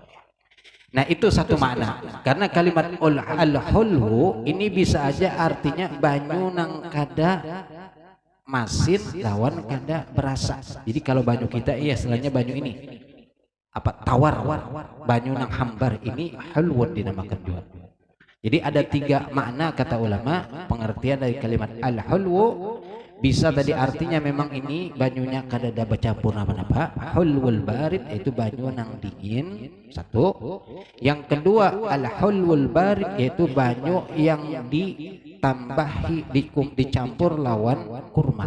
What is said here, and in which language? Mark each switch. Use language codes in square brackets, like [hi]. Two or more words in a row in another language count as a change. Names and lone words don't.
[bjn] Nah itu satu makna, karena kalimat al-hulhu ini bisa aja artinya banyu nang kada masin lawan kada berasa. Jadi kalau banyu kita iya istilahnya banyu ini apa tawar, banyu nang hambar ini hulwun dinamakan juga. [id] Jadi ada tiga makna kata ulama pengertian dari kalimat al-hulwu. [bjn] Bisa tadi artinya memang ini banyunya kada ada bercampur apa-apa. [ar] الحلو البارد [bjn] itu banyu nang dingin satu. [id] Yang kedua [ar] الحلو البارد [id] yaitu banyu yang ditambahi dicampur lawan kurma.